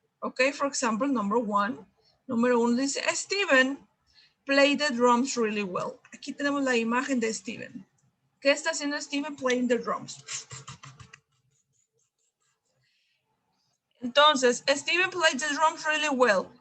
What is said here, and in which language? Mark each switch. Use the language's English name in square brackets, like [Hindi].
[English] Ok, for example, number one. [Spanish] Número uno dice, [English] Steven played the drums really well. [Spanish] Aquí tenemos la imagen de Steven. ¿Qué está haciendo Steven? [English] Playing the drums. Entonces, Steven played the drums really well.